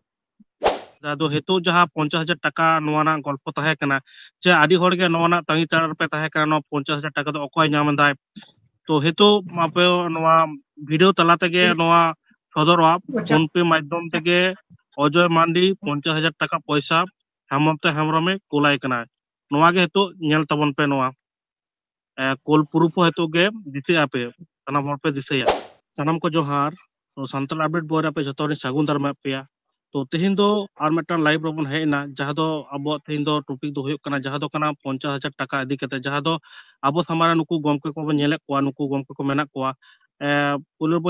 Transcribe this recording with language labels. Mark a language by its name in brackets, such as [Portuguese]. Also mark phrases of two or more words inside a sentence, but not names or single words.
[Santali] ᱟᱫᱚ ᱦᱤᱛᱚᱜ ᱡᱟᱦᱟᱸ 50,000 ᱴᱟᱠᱟ ᱱᱚᱣᱟ ᱨᱮᱱᱟᱜ ᱜᱚᱞᱯᱚ ᱛᱟᱦᱮᱸ ᱠᱟᱱᱟ ᱡᱮ ᱟᱹᱰᱤ ᱦᱚᱲᱜᱮ ᱱᱚᱣᱟ ᱨᱮᱱᱟᱜ ᱛᱟᱺᱜᱤ ᱛᱟᱲᱟᱜ ᱨᱮᱯᱮ ᱛᱟᱦᱮᱸ ᱠᱟᱱᱟ ᱱᱚᱣᱟ 50,000 ᱴᱟᱠᱟ ᱫᱚ ᱚᱠᱚᱭ ᱧᱟᱢ ᱮᱫᱟᱭ ᱛᱚ ᱦᱤᱛᱚᱜ ᱟᱯᱮ ᱱᱚᱣᱟ ᱵᱷᱤᱰᱤᱭᱳ ᱛᱟᱞᱟ ᱛᱮᱜᱮ ᱱᱚᱣᱟ ᱥᱚᱫᱚᱨᱚᱜᱼᱟ ᱯᱷᱳᱱ ᱯᱮ ᱢᱟᱫᱽᱫᱷᱚᱢ ᱛᱮᱜᱮ ᱚᱡᱚᱭ ᱢᱟᱱᱰᱤ 50,000 ᱴᱟᱠᱟ ᱯᱚᱭᱥᱟ হেমন্ত হেমব্রমে কোলাই ᱠᱟᱱᱟ ᱱᱚᱣᱟ ᱜᱮ ᱦᱤᱛᱚᱜ ᱧᱮᱞ ᱛᱟᱵᱚᱱ ᱯᱮ ᱱᱚᱣᱟ ᱠᱳᱞ ᱯᱩᱨᱩᱯ ᱦᱚᱸ ᱦᱤᱛᱚᱜ ᱜᱮ ᱫᱤᱥᱟᱹᱜ ᱟᱯᱮ ᱥᱟᱱᱟᱢ ᱦᱚᱲ ᱯᱮ ᱫᱤᱥᱟᱹᱭᱟ ᱥᱟᱱᱟम ᱠᱚ ᱡᱚᱦᱟᱨ ᱥᱟᱱᱛᱟᱲ ᱟᱯᱰᱮᱴ ᱵᱚᱭ ᱨᱮ ᱟᱯᱮ ᱡᱚᱛᱚ ᱦᱚᱲ ᱥᱟᱹᱜᱩᱱ ᱫᱟᱨᱟᱢ ᱯᱮᱭᱟ ᱛᱚ ᱛᱮᱦᱮᱧ ᱫᱚ ᱟᱨ ᱢᱤᱫᱴᱟᱝ ᱞᱟᱭᱤᱵ ᱨᱮᱵᱚᱱ ᱦᱮᱡ ᱮᱱᱟ ᱡᱟᱦᱟᱸ ᱫᱚ ᱟᱵᱚᱣᱟᱜ ᱛᱮᱦᱮᱧ ᱫᱚ ᱴᱚᱯᱤᱠ ᱫᱚ ᱦᱩᱭᱩᱜ ᱠᱟᱱᱟ ᱡᱟᱦᱟᱸ ᱫᱚ ᱠᱟᱱᱟ 50,000 ᱴᱟᱠᱟ ᱤᱫᱤ ᱠᱟᱛᱮ ᱡᱟᱦᱟᱸ ᱫᱚ ᱟᱵᱚ ᱥᱟᱢᱟᱝ ᱨᱮ ᱱᱩᱠᱩ ᱜᱚᱢᱠᱮ ᱠᱚᱵᱚᱱ ᱧᱮᱞᱮᱫ ᱠᱚᱣᱟ ᱱᱩᱠᱩ ᱜᱚᱢᱠᱮ ᱠᱚ ᱢᱮᱱᱟᱜ ᱠᱚᱣᱟ ᱯᱩᱭᱞᱳ ᱵᱚᱱ